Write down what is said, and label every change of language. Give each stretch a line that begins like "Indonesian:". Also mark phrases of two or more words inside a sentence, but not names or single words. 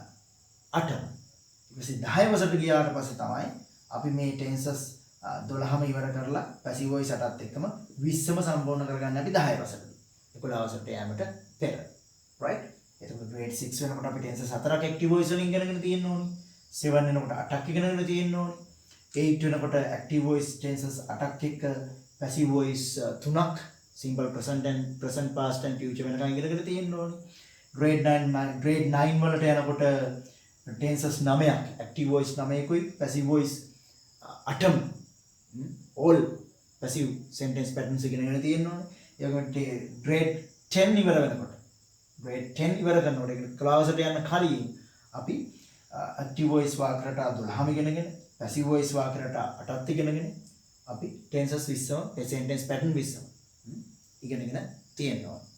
Sinhala: 8ම. ඊට පස්සේ 10 වසරට ගියාට පස්සේ තමයි අපි මේ tenses 12ම ඉවර කරලා
English: passive voice
Sinhala: 8ත් එක්කම 20ම සම්පූර්ණ කරගන්න අපි 10 වසරට. 11 වසරට යෑමට පෙර. right? එතකොට grade 6 වෙනකොට අපි tenses 4ක්
English: active voice
Sinhala: වලින් ඉගෙනගෙන තියෙන්න ඕනේ. 7 වෙනකොට 8ක් ඉගෙනගෙන තියෙන්න ඕනේ. 8 වෙනකොට
English: active voice tenses
Sinhala: 8ක් එක්ක
English: passive voice
Sinhala: 3ක්
English: simple present and present past and future
Sinhala: වෙනකන් ඉගෙනගෙන තියෙන්න ඕනේ. grade 9 වලට යනකොට tenses 9ක්
English: active voice
Sinhala: 9කුයි
English: passive voice
Sinhala: 8ම
English: all passive sentence patterns
Sinhala: ඉගෙනගෙන තියෙන්න ඕනේ. grade 10 ඉවර වෙනකොට ඒක ක්ලාසෙට යන කලින් අපි
English: active voice
Sinhala: වාක්‍ය රටා 12ම ඉගෙනගෙන
English: passive voice
Sinhala: වාක්‍ය රටා 8ත් ඉගෙනගෙන අපි tenses 20ම
English: sentence pattern
Sinhala: 20ම ඉගෙනගෙන තියෙනවා.